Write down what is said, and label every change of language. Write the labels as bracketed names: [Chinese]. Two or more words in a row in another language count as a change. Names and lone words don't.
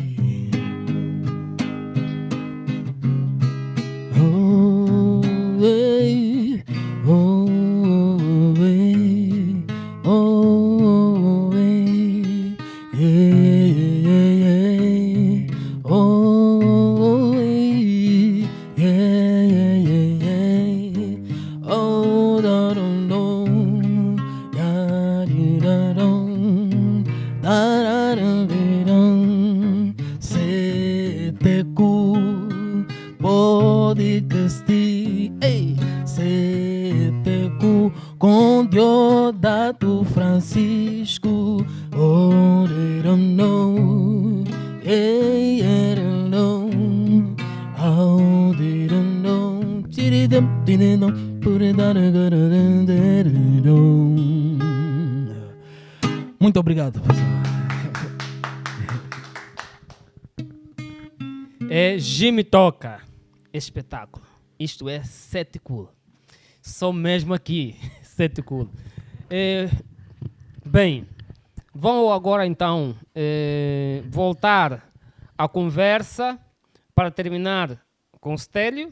[Portuguese] Oh, hey! Oh, hey! Oh, hey! Yeah, yeah, yeah! Oh, hey! Yeah, yeah, yeah, yeah! Oh, da, dum, dum! Da, di, da, dum! Da, da, dum, di, dum! CTQ Podcast, ei, CTQ com Diodato Francisco. [English] Oh, they don't know, yeah, they don't know, how they don't know. Tiridum, tiridum, puridadagadagadadadadum. [Portuguese] Muito obrigado, pessoal. É Jimmy Toca, espetáculo. Isto é Sete Cool. Só mesmo aqui, Sete Cool. Bem, vamos agora então voltar à conversa para terminar com o Stélio.